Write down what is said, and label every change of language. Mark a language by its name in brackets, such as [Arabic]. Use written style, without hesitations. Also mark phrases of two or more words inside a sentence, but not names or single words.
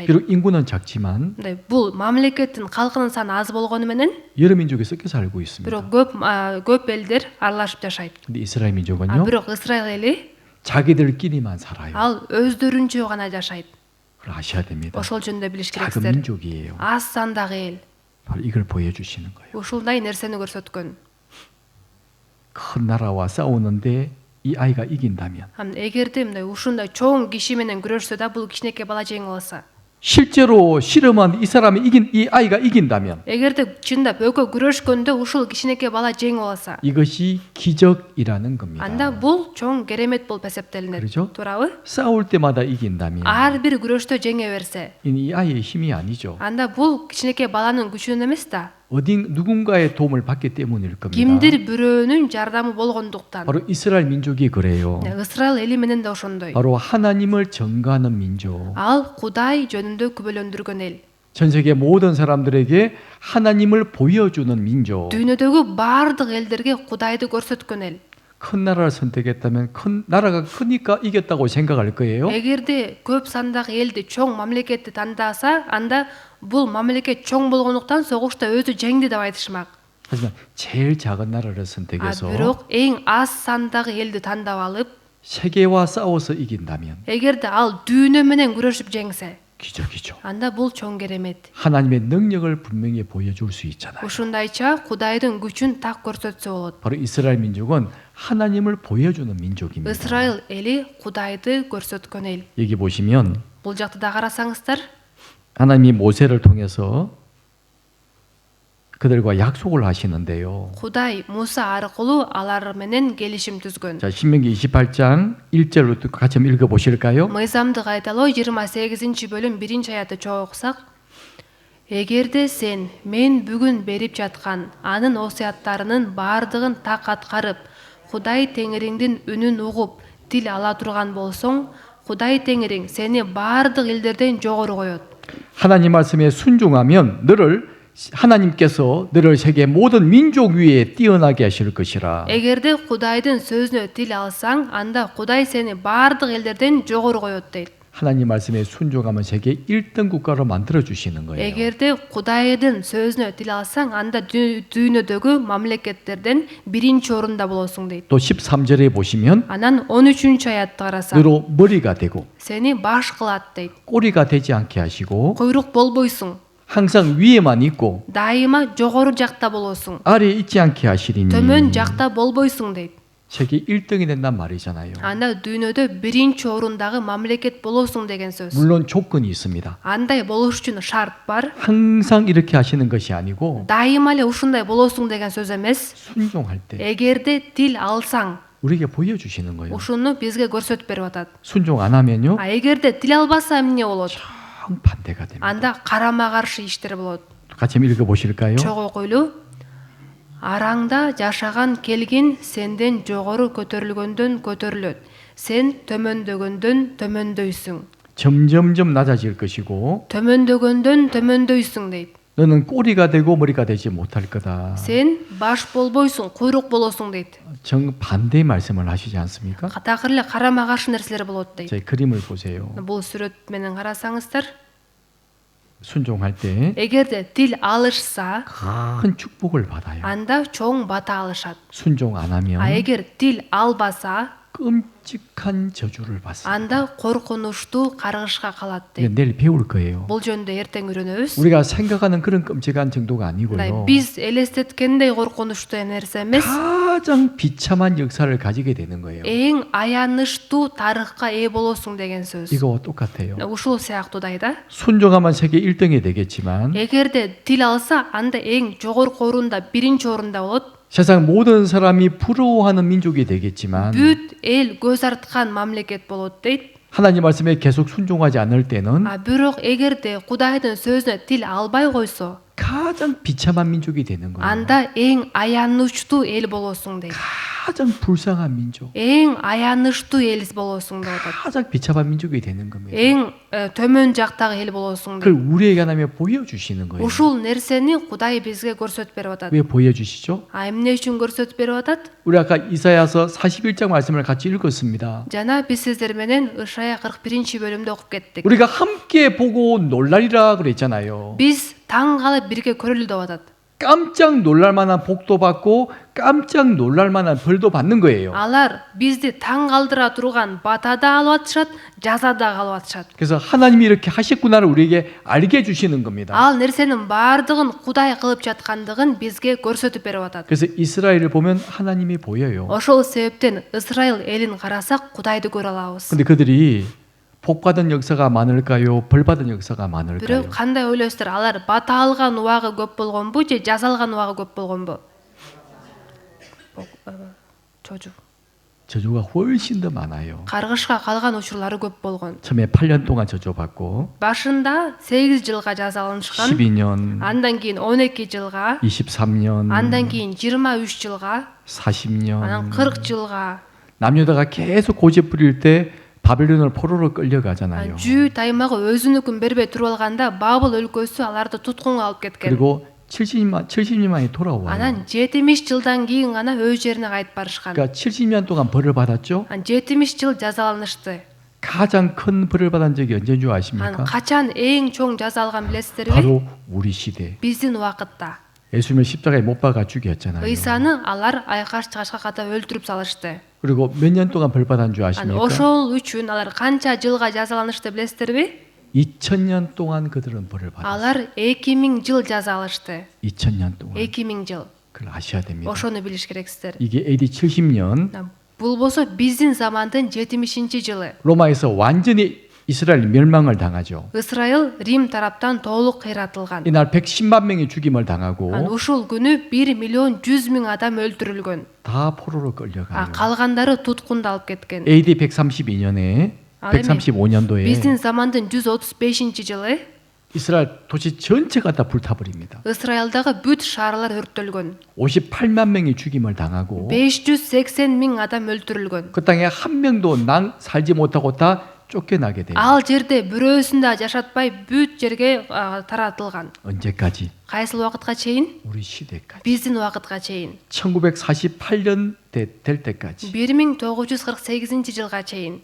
[Korean] 비록 인구는 작지만 [Kyrgyz] мындай бул мамлекеттин калкынын саны аз болгону менен [Korean] 여러 민족이 섞여 살고 있습니다. [Kyrgyz] бирок көп элдер аралашып жашайт. [Korean] 근데 이스라엘 민족은요, [Kyrgyz] бирок Исраил эли [Korean] 자기들끼리만 살아요. [Kyrgyz] ал өздөрүнчө гана жашайт. [Korean] 그걸 아셔야 됩니다. [Kyrgyz] ошол жөнүндө билиш [Korean] 작은 [Kyrgyz] керексиздер. [Korean] 민족이에요. [Kyrgyz] аз сандагы эл [Korean] 바로 이걸 보여주시는 거예요. [Kyrgyz] ушундай нерсени көрсөткөн. [Korean] 큰 나라와 싸우는데 이 아이가 이긴다면 [Kyrgyz] эгерде мындай ушундай чоң киши менен күрөшсө да бул кичинекей бала жеңип алса, [Korean] 실제로 실험한 이 사람이 이 아이가 이긴다면 [Kyrgyz] эгерде чындап экөө күрөшкөндө ушул кичинекей бала жеңип алса, [Korean] 이것이 기적이라는 겁니다. [Kyrgyz] анда бул чоң керемет болуп эсептелинет. [Korean] 그렇죠? [Kyrgyz] туурабы? [Korean] 싸울 때마다 이긴다면 [Kyrgyz] ар бир күрөштө жеңе берсе, [Korean] 이 아이의 힘이 아니죠. [Kyrgyz] анда бул кичинекей баланын күчүнөн эмес да, [Korean] 누군가의 도움을 받기 때문일 겁니다. [Kyrgyz] кимдир бирөөнүн жардамы болгондуктан. [Korean] 바로 이스라엘 민족이 그래요. [Kyrgyz] Исраил эли менен да ошондой. [Korean] 바로 하나님을 전가하는 민족. [Kyrgyz] ал Кудай жөнүндө күбөлөндүргөн эл. [Korean] 전 세계 모든 사람들에게 하나님을 보여주는 민족. [Kyrgyz] дүйнөдөгү баардык элдерге Кудайды көрсөткөн эл. [Korean] 큰 나라를 선택했다면 큰 나라가 크니까 이겼다고 생각할 거예요. [Kyrgyz] эгерде көп сандагы элди чоң мамлекетти тандаса, анда бул мамлекет чоң болгондуктан согушта өзү жеңди деп айтышмак. [Korean] 하지만 제일 작은 나라를 선택해서 [Kyrgyz] бирок эң аз сандагы элди тандап алып, [Korean] 세계와 싸워서 이긴다면 [Kyrgyz] эгерде ал дүйнө менен күрөшүп жеңсе, [Korean] 기적이죠. [Kyrgyz] анда бул чоң керемет. [Korean] 하나님의 능력을 분명히 보여줄 수 있잖아요. [Kyrgyz] ушундайча Кудайдын күчүн так көрсөтсө болот. [Korean] 바로 이스라엘 민족은 하나님을 보여주는 민족입니다. [Kyrgyz] Исраил эли Кудайды көрсөткөн эл. [Korean] 여기 보시면 [Kyrgyz] бул жакта да карасаңыздар, [Korean] 하나님이 모세를 통해서 그들과 약속을 하시는데요. [Kyrgyz] Кудай Муса аркылуу алар менен келишим түзгөн. [Korean] 자, 신명기 28장 1절부터 같이 한번 읽어보실까요? [Kyrgyz] Мыйзамды кайталоо 28-бөлүм 1-аятты чогуу окусак, эгерде сен мен бүгүн берип жаткан анын осуяттарынын баардыгын так аткарып, Кудай Теңириңдин үнүн угуп, тил ала турган болсоң, Кудай Теңириң сени баардык элдерден жогору коет. [Korean] 하나님 말씀에 순종하면 하나님께서 너를 세계 모든 민족 위에 뛰어나게 하실 것이라. [Kyrgyz] эгерде Кудайдын сөзүнө тил алсаң, анда Кудай сени баардык элдерден жогору коет дейт. [Korean] 하나님 말씀에 순종하면 세계 1등 국가로 만들어 주시는 거예요. [Kyrgyz] эгерде Кудайдын сөзүнө тил алсаң, анда дүйнөдөгү мамлекеттерден 1-орунда болосуң дейт. [Korean] 또 13절에 보시면 [Kyrgyz] Анан 13-аятты карасаң, [Korean] 너로 머리가 되고 [Kyrgyz] сени баш кылат дейт. [Korean] 꼬리가 되지 않게 하시고 [Kyrgyz] Куйрук болбойсуң, [Korean] 항상 위에만 있고 [Kyrgyz] дайыма жогору жакта болосуң, [Korean] 아래에 있지 않게 하시리니 [Kyrgyz] төмөн жакта болбойсуң дейт. [Korean] 세계 1등이 된단 말이잖아요. [Kyrgyz] Анда дүйнөдө 1-орундагы мамлекет болосуң деген сөз. [Korean] 물론 조건이 있습니다. [Kyrgyz] Андай болуш үчүн шарт бар. [Korean] 항상 이렇게 하시는 것이 아니고 [Kyrgyz] Дайыма эле ушундай болосуң деген сөз эмес. [Korean] 순종할 때 [Kyrgyz] эгерде тил алсаң, [Korean] 우리에게 보여주시는 거예요. [Kyrgyz] ушуну бизге көрсөтүп берип атат. [Korean] 순종 안 하면요 [Kyrgyz] эгерде тил албаса эмне болот? [Korean] 반대가 됩니다. [Kyrgyz] анда карама каршы иштер болот. [Korean] 같이 한번 읽어보실까요? [Kyrgyz] чогуу окуйлу. Араңда жашаган келгин сенден жогору көтөрүлгөндөн көтөрүлөт. Сен төмөндөгөндөн төмөндөйсүң. [Korean] 점점점 낮아질 것이고 [Kyrgyz] төмөндөгөндөн төмөндөйсүң дейт. [Korean] 너는 꼬리가 되고 머리가 되지 못할 거다. [Kyrgyz] Сен баш болбойсуң, куйрук болосуң дейт. [Korean] 정반대의 말씀을 하시지 않습니까? [Kyrgyz] Такыр эле карама каршы нерселер болот дейт. [Korean] 제 그림을 보세요. [Kyrgyz] Бул сүрөт менен карасаңыздар, [Korean] 순종할 때 [Kyrgyz] эгерде тил алышса, [Korean] 큰 축복을 받아요. [Kyrgyz] анда чоң бата алышат. [Korean] 순종 안 하면 [Kyrgyz] эгер тил албаса, [Korean] 끔찍한 저주를 받습니다. [Kyrgyz] анда коркунучтуу каргышка калат [Korean] 이게 [Kyrgyz] дейт. [Korean] 내일 배울 거예요. [Kyrgyz] Бул жөнүндө эртең үйрөнөбүз. [Korean] 우리가 생각하는 그런 끔찍한 정도가 [Kyrgyz] Мындай [Korean] 아니고요. [Kyrgyz] биз элестеткендей коркунучтуу нерсе эмес. [Korean] 가장 비참한 역사를 가지게 되는 거예요. [Kyrgyz] Эң аянычтуу тарыхка ээ болосуң деген сөз. [Korean] 이거와 똑같아요. [Kyrgyz] Ушул сыяктуудай да. [Korean] 순종하면 세계 1등이 되겠지만 [Kyrgyz] эгерде тил алса, анда эң жогорку орунда 1-орунда болот. [Korean] 세상 모든 사람이 부러워하는 민족이 되겠지만 [Kyrgyz] Бүт эл көз арткан мамлекет болот дейт. [Korean] 하나님 말씀에 계속 순종하지 않을 때는 [Kyrgyz] бирок эгерде Кудайдын сөзүнө тил албай койсо, [Korean] 가장 비참한 민족이 되는 거예요. [Kyrgyz] анда эң аянычтуу эл болосуң дейт. [Korean] 가장 불쌍한 민족, [Kyrgyz] Эң аянычтуу эл болосуң деп атат. [Korean] 가장 비참한 민족이 되는 겁니다. [Kyrgyz] Эң төмөн жактагы эл болосуң [Korean] 그걸 [Kyrgyz] дейт. [Korean] 우리에게 하나님이 보여주시는 거예요. [Kyrgyz] Ушул нерсени Кудай бизге көрсөтүп берип атат. [Korean] 왜 보여주시죠? [Kyrgyz] Эмне үчүн көрсөтүп берип атат? [Korean] 우리 아까 이사야서 41장 말씀을 같이 읽었습니다. [Kyrgyz] Жана биз сиздер менен Ышая 41-бөлүмдө окуп кеттик. [Korean] 우리가 함께 보고 놀라리라 그랬잖아요. [Kyrgyz] Биз таң калып бирге көрөлү деп атат. [Korean] 깜짝 놀랄 만한 복도 받고 깜짝 놀랄 만한 벌도 받는 거예요. [Kyrgyz] Алар бизди таң калтыра турган бата да алып атышат, жаза да алып атышат. [Korean] 그래서 하나님이 이렇게 하셨구나를 우리에게 알게 해주시는 겁니다. [Kyrgyz] Ал нерсенин баардыгын Кудай кылып жаткандыгын бизге көрсөтүп берип атат. [Korean] 그래서 이스라엘을 보면 하나님이 보여요. [Kyrgyz] Ошол себептен Исраил элин карасак Кудайды көрө алабыз. [Korean] 근데 그들이 복받은 역사가 많을까요? 벌받은 역사가 많을까요? [Kyrgyz] Бирок кандай ойлойсуздар? Алар бата алган убагы көп болгонбу же жаза алган убагы көп болгонбу? [Korean] Чожу. 저주가 훨씬 더 많아요. [Kyrgyz] Каргышка калган учурлары көп болгон. [Korean] 처음에 8년 동안 저주받고 [Kyrgyz] Башында 8 жылга жазаланышкан, [Korean] 12년, [Kyrgyz] андан кийин 12 жылга, [Korean] 23년, [Kyrgyz] андан кийин 23 жылга, [Korean] 40년 [Kyrgyz] анан 40 жылга, [Korean] 남유다가 계속 고집 부릴 때 바벨론을 포로로 끌려가잖아요. [Kyrgyz] жүү таймагы өзүнүкүн бербей туруп алганда Бабыл өлкөсү аларды туткунга алып кеткен. [Korean] 그리고 70년만이 돌아와요. [Kyrgyz] Анан 70 жылдан кийин гана өз жерине кайтып барышкан. [Korean] 그러니까 70년 동안 벌을 받았죠. [Kyrgyz] Ан 70 жыл жазаланышты. [Korean] 가장 큰 벌을 받은 적이 언제인 줄 [Kyrgyz] Ан [Korean] 아십니까? [Kyrgyz] качан эң чоң жаза алган билесиздерби? [Korean] 바로 우리 시대. [Kyrgyz] Биздин убакытта. [Korean] 예수님을 십자가에 못 박아 죽였잖아요. [Kyrgyz] Ыйсаны алар айкаш чыгашка ката өлтүрүп салышты. [Korean] 그리고 몇 년 동안 벌 받은 줄 [Kyrgyz] Ан [Korean] 아십니까? [Kyrgyz] ошол үчүн алар канча жылга жазаланышты билесиздерби? [Korean] 2000년 동안 그들은 벌을 받았어요. [Kyrgyz] Алар 2000 жыл жаза алышты. [Korean] 2000년 동안. [Kyrgyz] 2000 жыл. [Korean] 그걸 아셔야 됩니다. [Kyrgyz] Ошону билиш керексиздер. [Korean] 이게 AD 70년 [Kyrgyz] Бул болсо биздин замандын 70-жылы. [Korean] 로마에서 완전히 이스라엘 멸망을 당하죠. [Kyrgyz] Исраил Рим тараптан толук кыйратылган. [Korean] 이날 110만 명이 죽임을 [Kyrgyz] Ан [Korean] 당하고 [Kyrgyz] ушул күнү 1 миллион 100 миң адам өлтүрүлгөн. [Korean] 다 포로로 끌려가요. [Kyrgyz] Калгандары туткунда алып кеткен. [Korean] AD 132년에 아, 네. 135년도에 [Kyrgyz] Биздин замандын 135-жылы [Korean] 이스라엘 도시 전체가 다 불타버립니다. [Kyrgyz] Исраилдагы бүт шаарлар өрттөлгөн. [Korean] 58만 명이 죽임을 당하고 [Kyrgyz] 580 миң адам өлтүрүлгөн. [Korean] 그 땅에 한 명도 살지 못하고 다 쫓겨나게 돼요. [Kyrgyz] Ал жерде бирөөсүн да жашатпай бүт жерге таратылган. [Korean] 언제까지? [Kyrgyz] Кайсыл убакытка чейин? [Korean] 우리 시대까지. [Kyrgyz] Биздин убакытка чейин. [Korean] 1948년 될 때까지 [Kyrgyz] 1948-жылга чейин.